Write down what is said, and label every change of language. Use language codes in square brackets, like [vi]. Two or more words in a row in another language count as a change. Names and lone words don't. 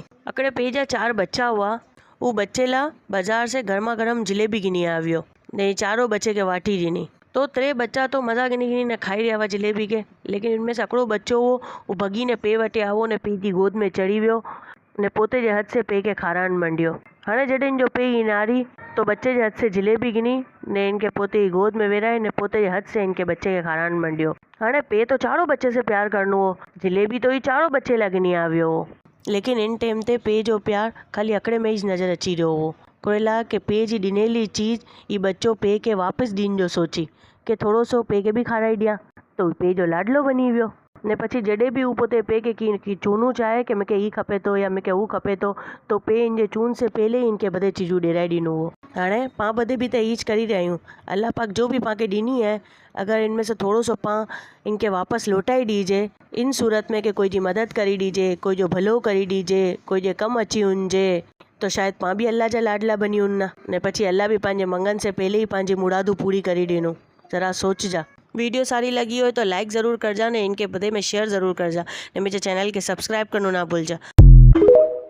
[sd] अकड़े पेजा 4 बच्चा हुआ। वो बच्चे ला बाजार से गर्मा गर्म जलेबी गिनी आवियो ने चारों बच्चे के वाटी गिनी। तो 3 बच्चा तो मज़ा गिनी गिनी ने खाई रहा हुआ जलेबी के, लेकिन इनमें से हिकिड़ो बच्चो वो भगी ने पे वटे आवो ने पी जी गोद में चढ़ी वियो ने पोते जे हथ से पे के खारान मंडियो। हाणे जॾहिं जो पे ही नारी तो बच्चे जे हथ से जलेबी गिनी ने इनके पोते की गोद में वेराए ने पोते जे हथ से इनके बच्चे के खारान मंडियो। हाणे पे तो चारों बच्चे से प्यार करनो हो, जलेबी तो ही चारों बच्चे लाइ गिनी आवियो हो, लेकिन इन टाइम ते पे जो प्यार खाली अकड़े में ही नज़र अची रहियो हो। कोयला के पे जी ॾिनेली चीज़ ये बच्चो पे के वापसि ॾींहं जो सोची कि थोरो सो पे के बि खाराई ॾियां, तो पे जो लाडलो बनी वियो ने पछी जॾहिं बि हू पोते पे के की चूनू चाहे कि मूंखे ही खपे थो या मूंखे हू खपे थो, तो पे इनजे चून से पहले ही इनके बधे चीजूं ॾिराए ॾिनो हो। हाणे पां बधे बि त हीच करी रहिया आहियूं। अल्लाह पाक जो भी पां खे ॾिनी है, अगर इनमें से थोरो सो पां इनके वापसि लौटाई ॾीजे, इन सूरत में कि कोई जी मदद करी ॾीजे, कोई जो भलो करी ॾीजे, कोई जे कमु अची वञिजे, तो शायद पां भी अल्लाह जा लाडला बनी वञा ने पछी अल्लाह भी पंहिंजे मंगन से पहले ही पंहिंजी मुरादू पूरी करी ॾिनो। ज़रा सोचजा। वीडियो सारी लगी हो तो लाइक ज़रूर कर जा ने इनके बदे में शेयर ज़रूर कर जा ने मुझे चैनल के सब्सक्राइब करना ना भूल जा।